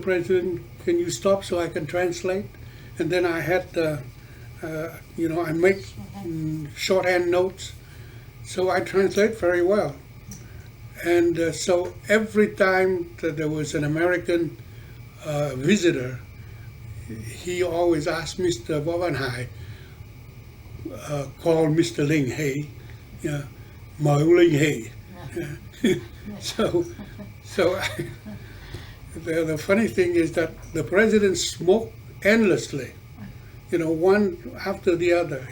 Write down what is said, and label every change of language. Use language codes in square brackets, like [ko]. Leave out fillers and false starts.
[en] President, can you stop so I can translate? And then I had, I make shorthand notes, so I translate very well. And so every time that there was an American visitor, he always asked Mr. Vo Van Hai, call Mr. [vi] Ling, hey, mời ông Linh, hey. [en] So the funny thing is that the president smoked endlessly, one after the other.